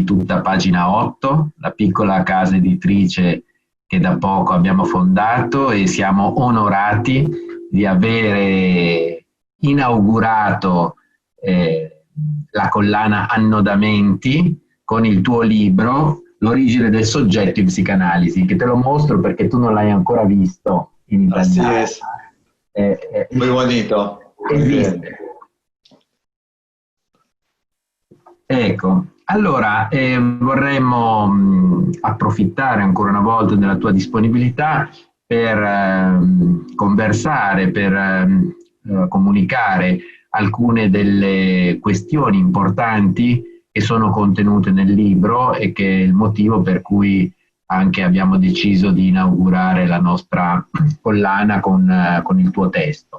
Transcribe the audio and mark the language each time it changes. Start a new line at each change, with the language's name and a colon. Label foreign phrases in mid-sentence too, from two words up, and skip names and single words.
Italian: tutta Pagina 8, la piccola casa editrice che da poco abbiamo fondato e siamo onorati di avere inaugurato la collana Annodamenti con il tuo libro L'origine del soggetto in psicanalisi, che te lo mostro perché tu non l'hai ancora visto in
Spanish: Así
Italian: italiano.
Spanish: es. Muy bonito. Muy bien.
Italian: Ecco, allora vorremmo approfittare ancora una volta della tua disponibilità per conversare, per comunicare alcune delle questioni importanti che sono contenute nel libro e che è il motivo per cui anche abbiamo deciso di inaugurare la nostra collana con il tuo testo.